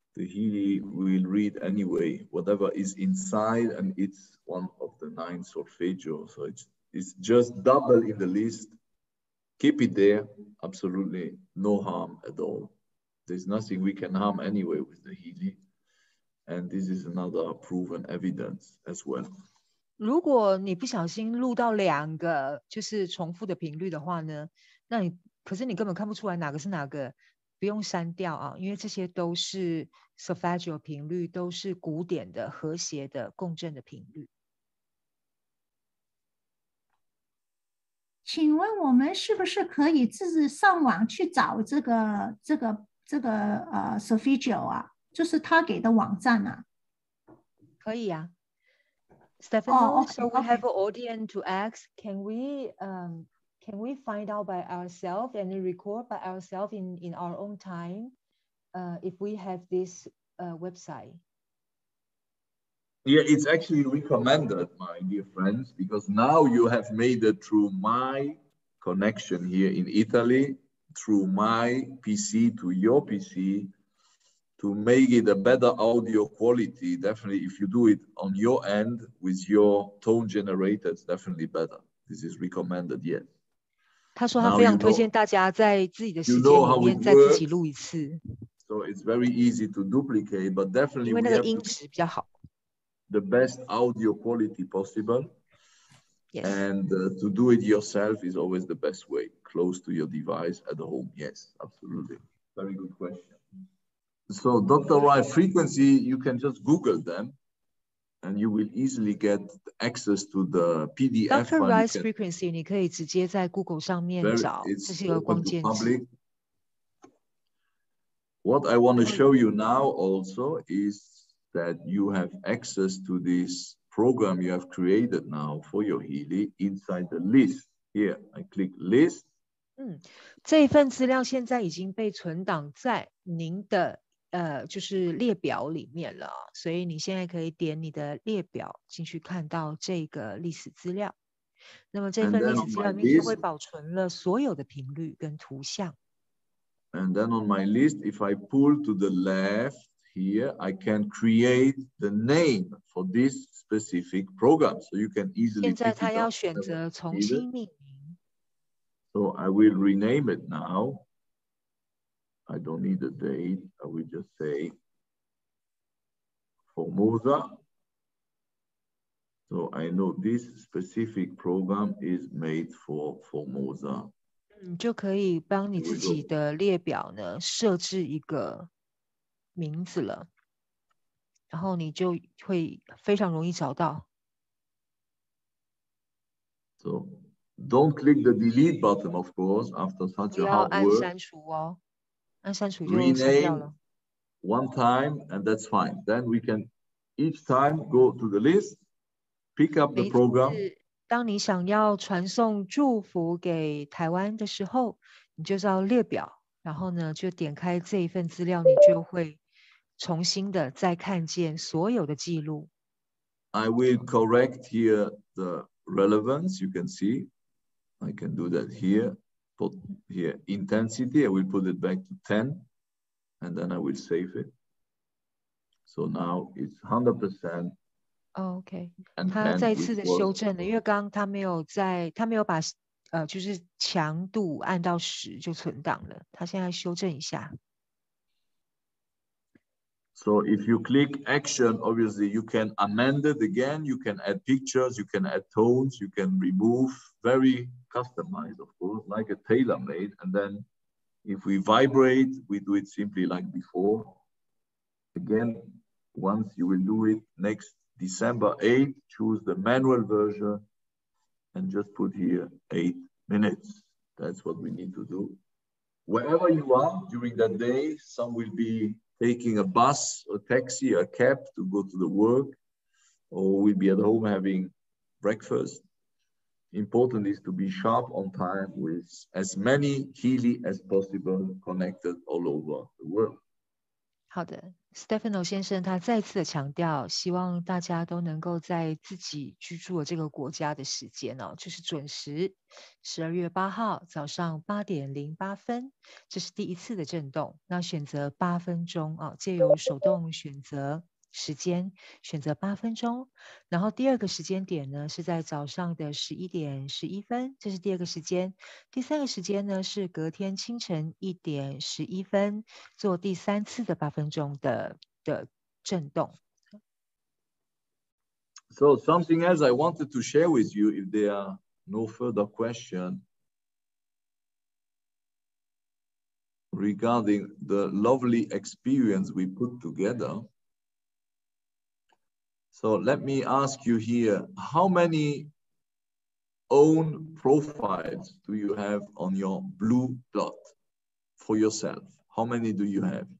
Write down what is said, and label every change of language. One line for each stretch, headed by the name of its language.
English: The Healy will read anyway, whatever is inside, and it's one of the 9 solfeggio. So it's just double in the list. Keep it there. Absolutely no harm at all. There's nothing we can harm anyway with the Healy. And this is another proven evidence as well.
Chinese: 如果你不小心录到2个就是重复的频率的话呢，可是你根本看不出来哪个是哪个，不用删掉啊，因为这些都是 solfeggio 频率，都是古典的和谐的共振的频率。请问我们是不是可以自己上网去找这个solfeggio 啊？就是他给的网站啊？可以啊。
English: Stefano, so we have an audience to ask, can we find out by ourselves and record by ourselves in our own time if we have this website? Yeah, it's actually recommended, my dear friends, because now you have made it through my connection here in Italy, through my PC to your PC, to make it a better audio quality. Definitely, if you do it on your end with your tone generator, it's definitely better. This is recommended, yes.
Chinese: 他说他非常推荐大家在自己的时间里面再自己录一次。
English: So it's very easy to duplicate, but definitely
Chinese: 因为那个音质比较好。
English: The best audio quality possible. Yes. And to do it yourself is always the best way, close to your device at home. Yes, absolutely. Very good question. So Dr. Wright frequency, you can just Google them, and you will easily get access to the PDF. Dr.
Chinese: Wright's frequency 你可以直接在 Google 上面找，这是一个关键词。
English: What I want to show you now also is that you have access to this program you have created now for your Healy inside the list. Here, I click list.
Chinese: 这一份资料现在已经被存档在您的就是列表里面了，所以你现在可以点你的列表进去看到这个历史资料。那么这份历史资料里面就会保存了所有的频率跟图像。
English: And then on my list, if I pull to the left here, I can create the name for this specific program. So you can easily.
Chinese: 现在他要选择重新命名。
English: So I will rename it now. I don't need a date. I will just say Formosa. So I know this specific program is made for Formosa.
Chinese: 就可以帮你自己的列表呢设置一个名字了，然后你就会非常容易找到。
English: So don't click the delete button, of course, after such a hard work.
Chinese: 不要按删除哦，按删除就删掉了。
English: One time and that's fine. Then we can each time go to the list, pick up the program.
Chinese: 当你想要传送祝福给台湾的时候，你就到列表，然后呢就点开这一份资料，你就会重新的再看见所有的记录。
English: I will correct here the relevance. You can see. I can do that here. Put here intensity. I will put it back to 10, and then I will save it. So now it's 100%.
Chinese: OK， 他再次的修正了，因为刚刚他没有把就是强度按到10就存档了，他现在修正一下。
English: So if you click action, obviously you can amend it again. You can add pictures, you can add tones, you can remove. Very customized, of course, like a tailor-made. And then if we vibrate, we do it simply like before. Again, once you will do it next December 8th, choose the manual version and just put here 8 minutes. That's what we need to do. Wherever you are during that day, some will be taking a bus, a taxi, a cab to go to the work, or will be at home having breakfast. Important is to be sharp on time with as many Healy as possible connected all over the world.
Chinese: 好的 ，Stefano 先生他再次的强调，希望大家都能够在自己居住的这个国家的时间哦，就是准时12月8号早上8点08分，这是第一次的震动。那选择8分钟啊，借由手动选择时间，选择8分钟。然后第二个时间点呢是在早上的11点11分，这是第二个时间。第三个时间呢是隔天清晨1点11分，做第3次的8分钟的震动。
English: So something else I wanted to share with you, if there are no further questions regarding the lovely experience we put together. So let me ask you here, how many own profiles do you have on your blue dot for yourself? How many do you have?